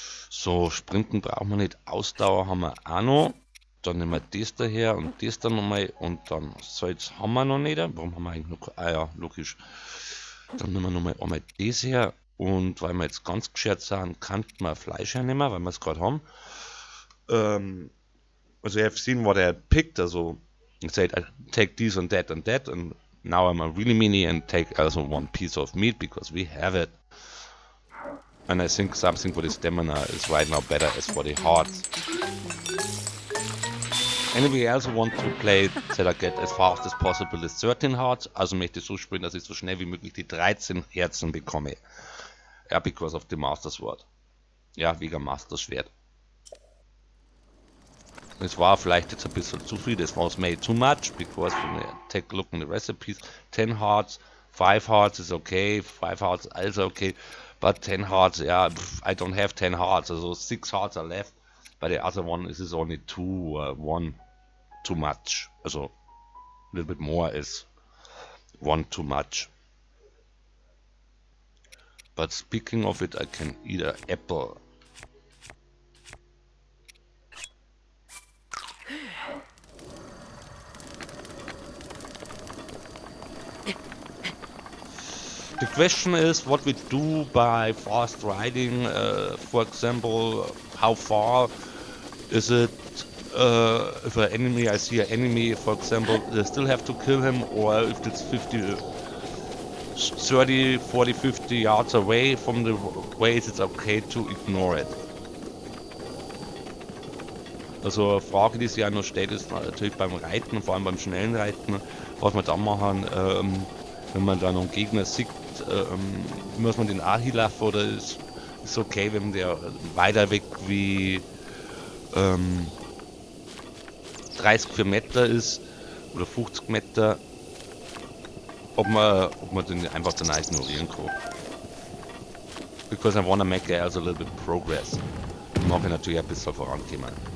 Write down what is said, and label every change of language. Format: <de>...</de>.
<de>So, Sprinten brauchen wir nicht, Ausdauer haben wir auch noch. Dann nehmen wir das daher und das dann nochmal und dann Salz haben wir noch nicht. Warum haben wir eigentlich noch? Ah ja, logisch. Dann nehmen wir nochmal einmal das her und weil wir jetzt ganz geschert sind, kann man Fleisch hernehmen, weil wir es gerade haben.</de> <en>Also you have seen what I picked, also I said I take this and that, and now I'm a really mini and take also one piece of meat because we have it. And I think something for the stamina is right now better as for the hearts. Anybody else want to play that I get as fast as possible the 13 hearts?</en> <de>Also möchte ich so spielen, dass ich so schnell wie möglich die 13 Herzen bekomme.</de> <en>Ja, because of the Master Sword.</en> <de>Ja, wegen Master Schwert. Es war vielleicht jetzt ein bisschen zu viel,</de> <en>das was made too much, because when you take a look in the recipes, 10 hearts, 5 hearts is okay, 5 hearts is also okay, but 10 hearts, yeah, I don't have 10 hearts, so 6 hearts are left, but the other one is only 2, 1 too much, also a little bit more is 1 too much. But speaking of it, I can eat an apple. The question is what we do by fast riding, for example, how far is it, if an enemy, I see an enemy, for example, they still have to kill him, or if it's 50 30, 40, 50 yards away from the waves, it's okay to ignore it.</en> <de>Also eine Frage, die sich ja noch stellt, ist natürlich beim Reiten, vor allem beim schnellen Reiten, was wir dann machen, wenn man da noch einen Gegner sieht, muss man den auch hinlaufen oder ist okay, wenn der weiter weg wie 30 Meter ist oder 50 Meter, ob man den einfach dann ignorieren kann.</de> <en>Because I wanna make also a little bit progress.</en> <de>Ich mache natürlich ein bisschen vorankommen.</de>